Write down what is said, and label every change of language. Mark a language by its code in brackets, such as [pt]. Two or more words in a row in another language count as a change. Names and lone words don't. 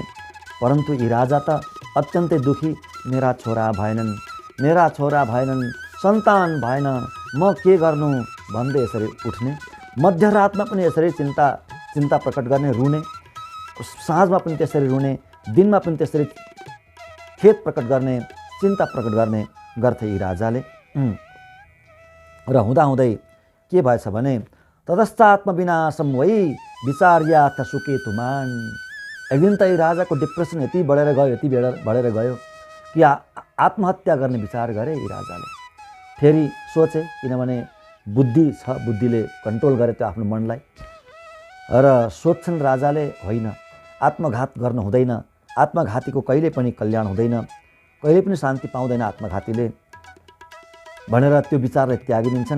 [ne] परन्तु यी राजा त अत्यन्तै दुखी, मेरा छोरा भएनन्, सन्तान भएन, म के गर्नु भन्दै यसरी उठ्ने। मध्यरातमा पनि यसरी चिन्ता प्रकट गर्ने, रुने। साँझमा पनि त्यसरी रुने, दिनमा पनि त्यसरी खेद प्रकट गर्ने, चिन्ता प्रकट गर्ने गर्थे यी राजाले। र हुँदाहुँदै के भएछ भने [sa] ततश्चात्म विनाशम वै विचार्याथ सुकेतुमान। [ne] एक दिन त यी राजाको डिप्रेसन यति बढेर गयो कि आत्महत्या गर्ने विचार गरे यी राजाले। फेरि सोचे, किनभने बुद्धि छ, बुद्धिले कन्ट्रोल गरे त्यो आफ्नो मनलाई। र सोध्छन् राजाले, होइन आत्मघात गर्न हुँदैन, आत्मघातीको कहिले पनि कल्याण हुँदैन, कहिले पनि शान्ति पाउँदैन आत्मघातीले भनेर त्यो विचारलाई त्यागिदिन्छन्।